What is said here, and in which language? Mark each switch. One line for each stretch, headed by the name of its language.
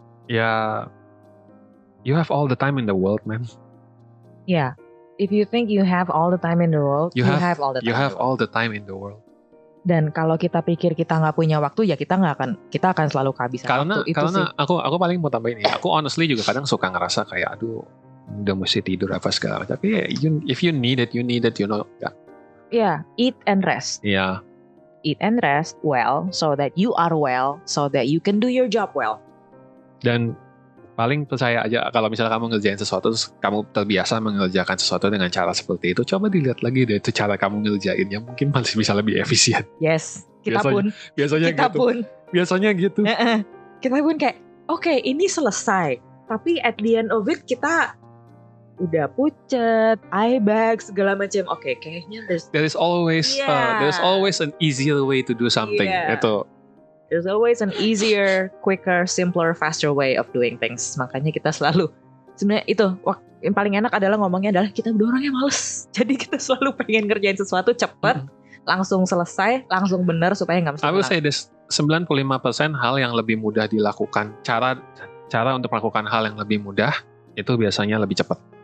English: Ya, you have all the time in the world, man. Yeah. If you think you have all the time in the world, you have all the time in the world.
Indonesian: Dan kalau kita pikir kita nggak punya waktu, ya kita akan selalu kehabisan waktu. Karena aku paling mau tambahin ini. Aku honestly juga kadang suka ngerasa kayak aduh udah mesti tidur apa segala. Tapi
English: if you need it, you know. Yeah, eat and rest. Yeah. Eat and rest well, so that you are well, so that you can do your job well.
Indonesian: Dan paling percaya aja kalau misalnya kamu ngerjain sesuatu terus kamu terbiasa mengerjakan sesuatu dengan cara seperti itu, coba dilihat lagi deh itu cara kamu ngerjainnya, mungkin masih bisa lebih efisien. Yes, kita pun biasanya gitu. Kita pun kayak oke, ini selesai, tapi
English: at the end of it
Indonesian: kita udah pucet, eye bag segala macam. Oke, kayaknya
English: there's always an easier way to do something.
Indonesian: Itu.
English: There's always an easier, quicker, simpler, faster way of doing things.
Indonesian: Makanya kita selalu sebenarnya itu yang paling enak adalah ngomongnya adalah kita berdua orangnya males. Jadi kita selalu pengen ngerjain sesuatu cepet, langsung selesai, langsung benar supaya nggak mesti.
English: I would say this
Indonesian: 95% hal yang lebih mudah dilakukan. Cara untuk melakukan hal yang lebih mudah itu biasanya lebih cepat.